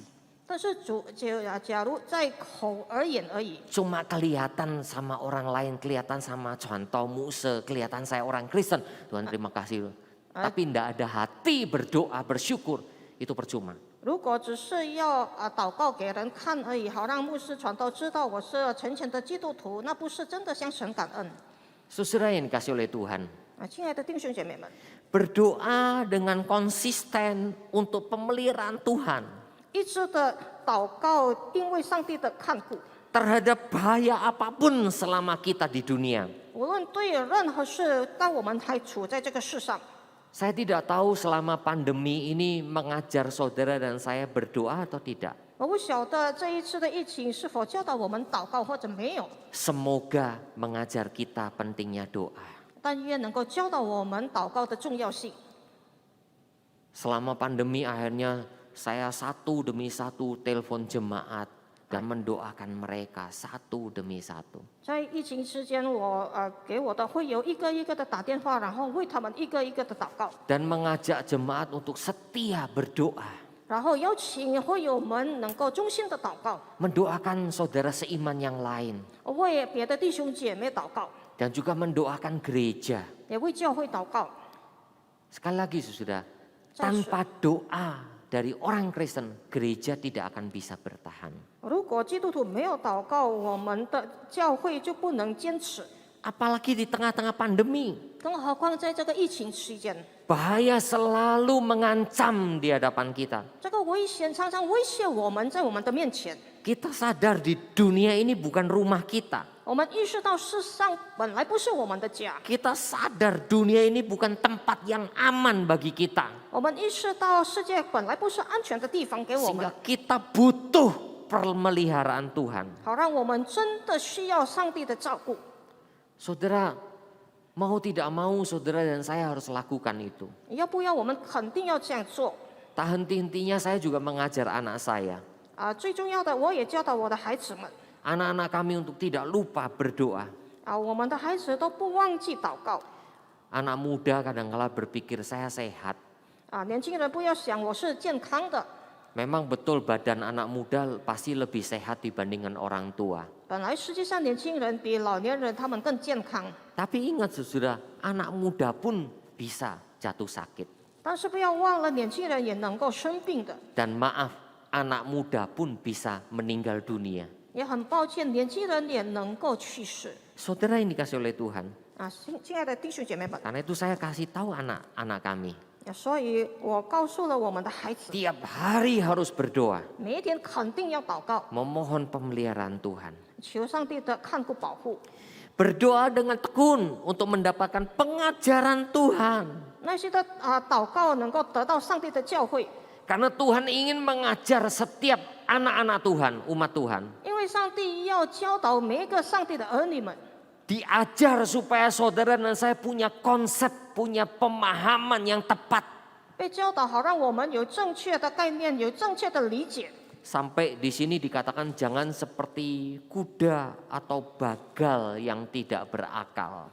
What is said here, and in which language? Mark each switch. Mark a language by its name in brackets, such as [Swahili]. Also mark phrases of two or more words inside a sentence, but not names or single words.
[Chinese] 但是假如在口而言而已， [Indonesian] cuma kelihatan sama orang lain, kelihatan sama contoh Muse, kelihatan saya orang Kristen, Tuhan terima kasih. Tapi tidak ada hati berdoa, bersyukur, itu percuma. [Chinese] 如果只是要祷告给人看而已，好让牧师传道知道我是虔诚的基督徒，那不是真的向神感恩。 [Indonesian] Saudara yang dikasih oleh Tuhan, [Chinese] 亲爱的弟兄姐妹们， [Indonesian] berdoa dengan konsisten untuk pemeliharaan Tuhan [Chinese] 一直的祷告，因为上帝的看顾， [Indonesian] terhadap bahaya apapun selama kita di dunia. [Chinese] 无论对任何事，当我们还处在这个世上， [Indonesian] Saya tidak tahu selama pandemi ini mengajar saudara dan saya berdoa atau tidak. [Chinese] 我不晓得这一次的疫情是否教导我们祷告或者没有， [Indonesian] Semoga mengajar kita pentingnya doa. [Chinese] 但愿能够教导我们祷告的重要性。 [Indonesian] Selama pandemi akhirnya saya satu demi satu telepon jemaat dan mendoakan mereka satu demi satu. [Chinese] 在疫情之间，我给我的会友一个一个的打电话，然后为他们一个一个的祷告， [Indonesian] Dan mengajak jemaat untuk setia berdoa. [Chinese] 然后邀请会友们能够衷心的祷告， [Indonesian] Mendoakan saudara seiman yang lain. [Chinese] 为别的弟兄姐妹祷告， [Indonesian] Dan juga mendoakan gereja. [Chinese] 也为教会祷告。 [Indonesian] Sekali lagi saudara, tanpa doa dari orang Kristen, gereja tidak akan bisa bertahan. [Chinese] 如果基督徒没有祷告，我们的教会就不能坚持。 [Indonesian] Apalagi di tengah-tengah pandemi. [Chinese] 更何况在这个疫情期间， [Indonesian] Bahaya selalu mengancam di hadapan kita. [Chinese] 这个危险常常威胁我们，在我们的面前。 [Indonesian] Kita sadar di dunia ini bukan rumah kita. [Chinese] 我们意识到世上本来不是我们的家， [Indonesian] Kita sadar dunia ini bukan tempat yang aman bagi kita. [Chinese] 我们意识到世界本来不是安全的地方给我们 [Indonesian] Sehingga，kita butuh pemeliharaan Tuhan. [Chinese] 好让我们真的需要上帝的照顾。 [Indonesian] Saudara, mau tidak mau saudara dan saya harus lakukan itu. [Chinese] 要不要我们肯定要这样做 [Indonesian] Tak henti-hentinya saya juga mengajar anak saya. [Chinese] 最重要的，我也教导我的孩子们 [Indonesian] Anak-anak kami untuk tidak lupa berdoa. [Chinese] 我们的孩子都不忘记祷告 [Indonesian] Anak muda kadang-kala berpikir saya sehat. [Chinese] 年轻人不要想我是健康的， [Indonesian] Memang betul badan anak muda pasti lebih sehat dibandingkan orang tua. [Chinese] 本来实际上年轻人比老年人他们更健康， [Indonesian] Tapi ingat saudara, anak muda pun bisa jatuh sakit. [Chinese] 但是不要忘了年轻人也能够生病的。 [Indonesian] Dan maaf, anak muda pun bisa meninggal dunia. [Chinese] 也很抱歉，年轻人也能够去世 [Indonesian] Saudara yang dikasih oleh Tuhan. [Chinese] 亲爱的弟兄姐妹们， [Indonesian] Karena itu saya kasih tahu anak-anak kami. [Chinese] 所以我告诉了我们的孩子， [Indonesian] Tiap hari harus berdoa, [Chinese] 每一天肯定要祷告， [Indonesian] memohon pemeliharaan Tuhan. [Chinese] 求上帝的看顾保护。 [Indonesian] Berdoa dengan tekun untuk mendapatkan pengajaran Tuhan. [Chinese] 那些的祷告能够得到上帝的教诲， [Indonesian] Karena Tuhan ingin mengajar setiap anak-anak Tuhan, umat Tuhan. [Chinese] 因为上帝要教导每一个上帝的儿女们， [Indonesian] Diajar supaya saudara dan saya punya konsep, punya pemahaman yang tepat. [Chinese] 被教导好让我们有正确的概念，有正确的理解。 [Indonesian] Sampai di sini dikatakan jangan seperti kuda atau bagal yang tidak berakal.